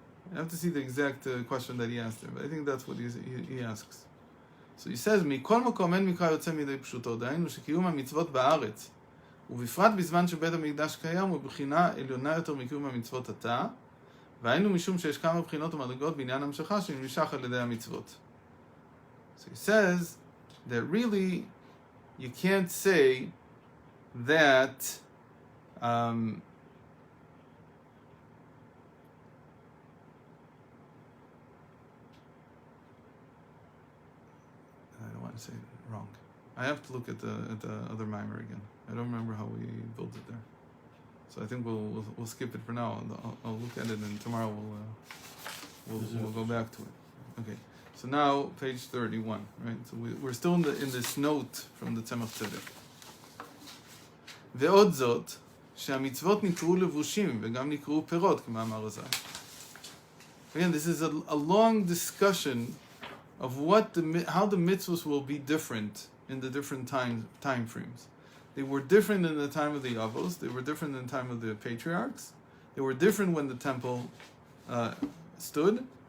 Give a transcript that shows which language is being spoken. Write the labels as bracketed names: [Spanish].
[English] You have to see the exact question that he asked there, but I think that's what he asks. So he says, [Hebrew] מכל מקום אין מקרא יוצא מידי פשוטו, דהיינו שקיום המצוות בארץ, ובפרט בזמן שבית המקדש קיים, הוא בחינה עליונה יותר מקיום המצוות עתה, והיינו משום שיש כמה בחינות ומדרגות בעניין המשכה שנמשך על ידי המצוות. [English] So he says that really you can't say that I don't want to say it wrong. I have to look at the other mimer again. I don't remember how we built it there. So I think we'll skip it for now. I'll look at it and tomorrow we'll go back to it. Okay. So now page 31, right? So we're still in this note from the Tzemach Tzedek. [Hebrew] ועוד זאת, שהמצוות נקראו לבושים וגם נקראו פירות, כמאמר הז"ל. [English] Again, this is a long discussion of how the mitzvahs will be different in the different time frames. They were different in the time of the Avos. They were different in the time of the patriarchs. They were different when the temple stood.